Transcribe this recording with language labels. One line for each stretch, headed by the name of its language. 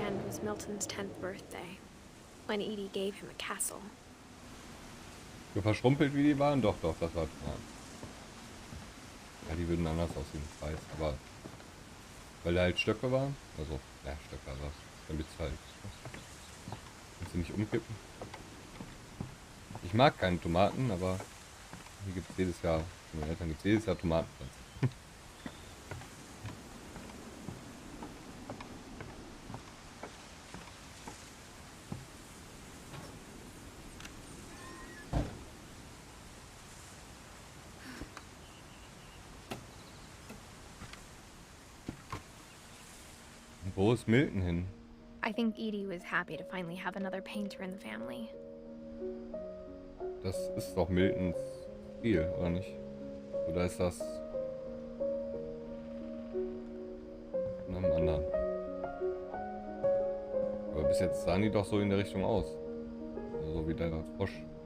English: was Milton's 10th birthday, when Edie gave him a castle.
German: So verschrumpelt wie die waren? Doch, das war Tomaten. Ja, die würden anders aussehen, ich weiß, aber weil da halt Stöcke waren, also, ja, Stöcke, aber damit es halt, kannst du nicht umkippen. Ich mag keine Tomaten, aber hier gibt es jedes Jahr, von meinen Eltern gibt es jedes Jahr Tomatenpflanzen. Wo ist Milton hin?
English: I think Edie was happy to finally have another painter in the family.
German: Das ist doch Miltons Stil, oder nicht? Oder ist das von einem anderen? Aber bis jetzt sahen die doch so in der Richtung aus. Also so wie der Frosch.